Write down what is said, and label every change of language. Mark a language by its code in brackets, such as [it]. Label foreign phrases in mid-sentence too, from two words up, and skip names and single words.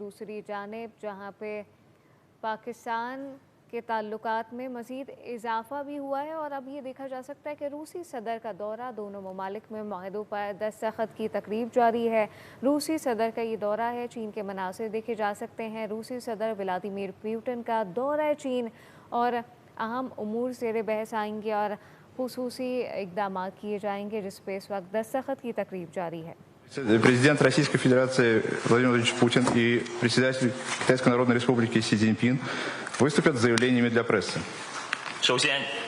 [ur] دوسری جانب جہاں پہ پاکستان کے تعلقات میں مزید اضافہ بھی ہوا ہے اور اب یہ دیکھا جا سکتا ہے کہ روسی صدر کا دورہ، دونوں ممالک میں معاہدوں پر دستخط کی تقریب جاری ہے. روسی صدر کا یہ دورہ ہے، چین کے مناظر دیکھے جا سکتے ہیں. روسی صدر ولادیمیر پیوٹن کا دورہ چین اور اہم امور زیر بحث آئیں گے اور خصوصی اقدامات کیے جائیں گے، جس پہ اس وقت دستخط کی تقریب جاری ہے. [ru] Президент Российской Федерации Владимир Владимирович Путин и председатель Китайской Народной Республики Си Цзиньпин выступят с заявлениями для прессы. [zh] 首先